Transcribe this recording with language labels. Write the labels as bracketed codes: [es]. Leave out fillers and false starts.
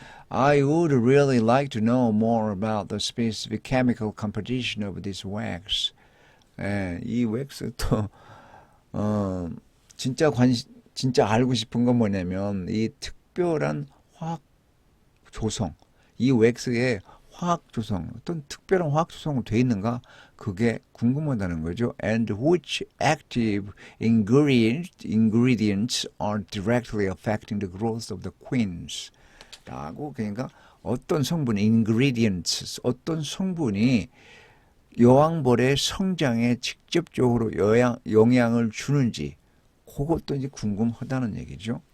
[en] I would really like to know more about the specific chemical composition of this wax. [ko] 이 왁스도 진짜 알고 싶은 건 뭐냐면 이 특별한 화학 조성, 이 왁스의 화학 조성, 어떤 특별한 화학 조성으로 되어 있는가 그게 궁금하다는 거죠. [en] And which active ingredients are directly affecting the growth of the queens? [ko] 라고 그러니까 어떤 성분, ingredients, 어떤 성분이 여왕벌의 성장에 직접적으로 영향을 주는지 그것도 이제 궁금하다는 얘기죠.